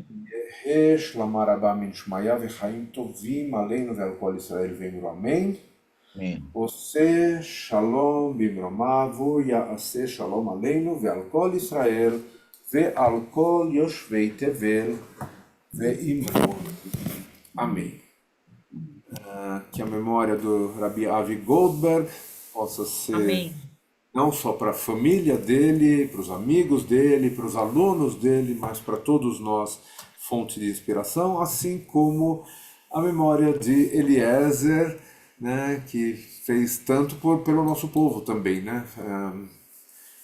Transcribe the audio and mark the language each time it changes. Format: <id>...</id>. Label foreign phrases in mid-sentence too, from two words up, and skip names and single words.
<he>יהא שלמה רבה מן שמיה וחיים טובים עלינו ועל כל ישראל ואמרו אמן. עושה שלום במרומיו ויעשה שלום עלינו ועל כל ישראל ועל כל יושבי תבל ואמרו amém.</he> <pt>Que a memória do Rabi Avi Goldberg possa ser Amém. não só para a família dele, para os amigos dele, para os alunos dele, mas para todos nós fonte de inspiração, assim como a memória de Eliezer, né, que fez tanto pelo nosso povo também, né?</pt>